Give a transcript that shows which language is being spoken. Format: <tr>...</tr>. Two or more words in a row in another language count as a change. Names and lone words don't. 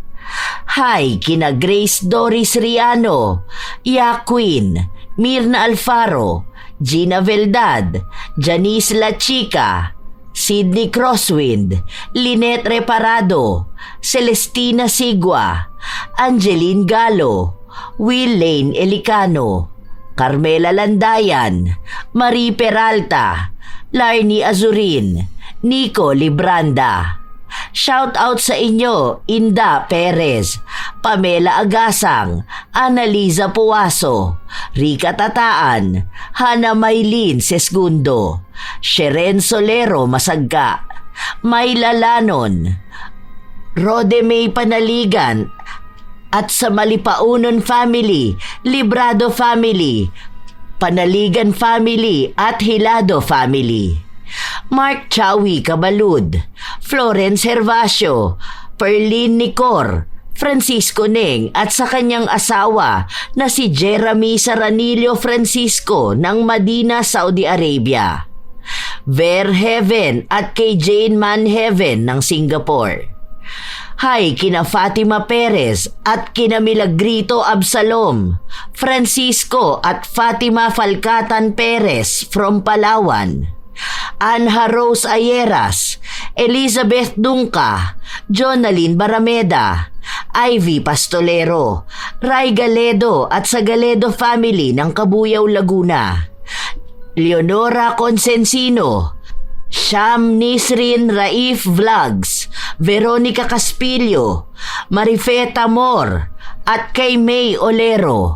<tl>Hi kina Grace Doris Riano, Yaquin, Mirna Alfaro, Gina Veldad, Janice La Chica, Sydney Crosswind, Lynette Reparado, Celestina Sigua, Angeline Galo, Will Lane Elicano, Carmela Landayan, Marie Peralta, Larny Azurin, Nico Libranda.</tl> <en>Shout out</en> <tl>sa inyo, Inda Perez, Pamela Agasang, Annaliza Puaso, Rica Tataan, Hana Maylin Sesgundo, Sheren Solero Masagka, Mayla Lanon, Rode May Panaligan, at sa Malipaunon family, Librado family, Panaligan family at Hilado family. Mark Chawi Cabalud, Florence Hervasio, Perlin Nicor, Francisco Neng at sa kanyang asawa na si Jeremy Saranillo Francisco ng Madina, Saudi Arabia. Verheven at kay Jane Manheven ng Singapore. Hi kina Fatima Perez at kina Milagrito Absalom, Francisco at Fatima Falcatan Perez from Palawan. Anha Rose Ayeras, Elizabeth Dunca, Jonalyn Barameda, Ivy Pastolero, Ray Galedo at sa Galedo family ng Cabuyao, Laguna. Leonora Consensino, Sham Nisrin Raif Vlogs, Veronica Caspillo, Marifeta Mor at kay May Olero.</tl>